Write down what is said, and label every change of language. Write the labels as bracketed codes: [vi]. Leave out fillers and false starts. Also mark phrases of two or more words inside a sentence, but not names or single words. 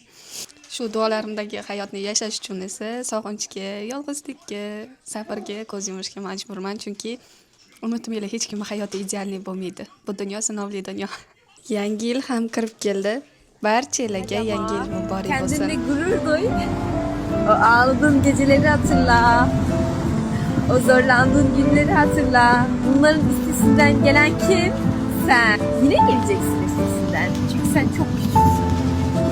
[uz] Shu duolarimdagi hayotni yashash uchun esa sog'inchga, yolg'izlikka, sabrga ko'z yumishga majburman, chunki unutmanglar, hech kimning hayoti idealni bo'lmaydi. Bu dunyo sinovli dunyo. Yangi yil ham kirib keldi. Barchalarga yangi yil muborak bo'lsin. [tr] Kendinle gurur duy. O ağladığın geceleri hatırla. O zorlandığın günleri hatırla. Bunların üstesinden gelen kim? Sen. Yine geleceksin üstesinden. Çünkü sen çok küçüksün.